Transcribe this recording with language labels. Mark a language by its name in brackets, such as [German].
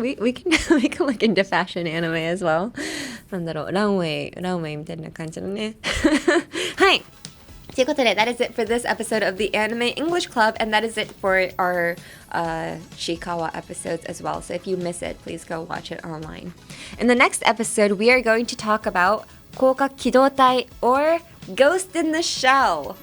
[English] We can look into fashion anime as well. [Japanese] なんだろう、ランウェイみたいな感じだね。はい。ということで、 [English] that is it for this episode of the Anime English Club, and that is it for our Chiikawa episodes as well. So if you miss it, please go watch it online. In the next episode, we are going to talk about 広角機動隊 or Ghost in the Shell.